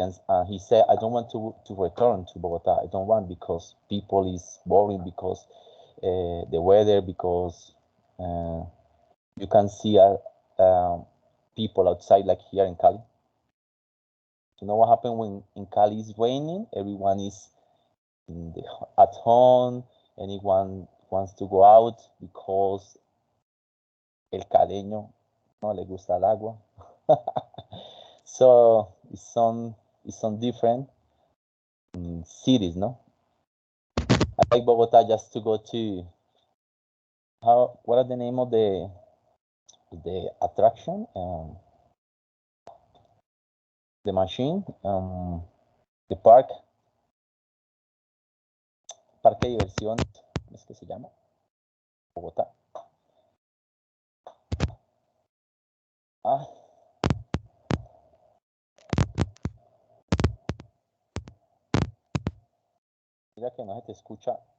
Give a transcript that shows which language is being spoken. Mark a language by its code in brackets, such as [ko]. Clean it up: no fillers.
[en] And he said, "I don't want to return to Bogota. I don't want because people is boring because the weather because uh, you can see people outside like here in Cali. You know what happened when in Cali is raining? Everyone is at home. Anyone wants to go out because [es] el caleño no le gusta el agua. [en] So it's on different cities, no? I like Bogota just to go to what are the name of the attraction? The machine, the [es] parque de diversión, ¿cómo es que se llama? Bogotá. Ah, mira que no se te escucha.